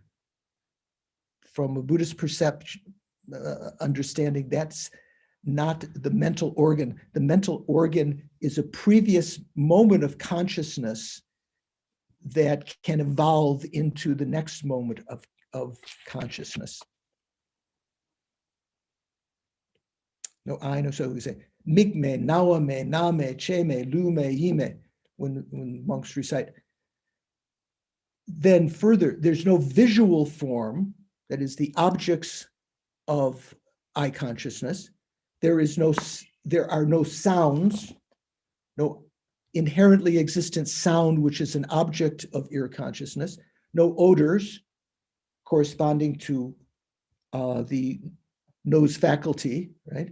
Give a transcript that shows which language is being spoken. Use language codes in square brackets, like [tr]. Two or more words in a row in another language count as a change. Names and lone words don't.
[en] From a Buddhist perception, understanding, that's not the mental organ. The mental organ is a previous moment of consciousness that can evolve into the next moment of consciousness. No I, no so. [bo] We say migme, nawame, name, cheme, lume, yime, [en] when monks recite. Then further, there's no visual form, that is the objects of I consciousness. There are no sounds, no inherently existent sound, which is an object of ear consciousness, no odors corresponding to the nose faculty, right?